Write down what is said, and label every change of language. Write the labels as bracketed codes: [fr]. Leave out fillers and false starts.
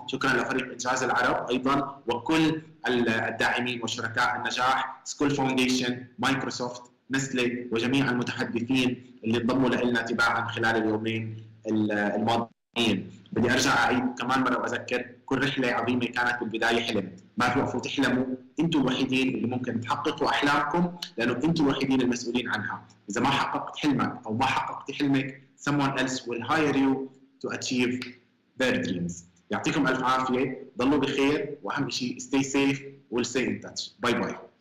[ar] شكرا لفريق انجاز العرب ايضا وكل الداعمين وشركاء النجاح، سكول فاونديشن، مايكروسوفت، نسلي، وجميع المتحدثين اللي انضموا لنا تباعا خلال اليومين الماضيين. بدي ارجع اعيد كمان مره واذكر كل رحله عظيمه كانت بالبدايه حلم، ما توقفوا تحلموا، انتم الوحيدين اللي ممكن تحققوا احلامكم لانه انتم الوحيدين المسؤولين عنها. اذا ما حققت حلمك [en] او ما حققت حلمك someone else will hire you to achieve their dreams. [ar] يعطيكم الف عافيه، ضلوا بخير، واهم شيء [en] stay safe we'll stay in touch. [ar] باي باي.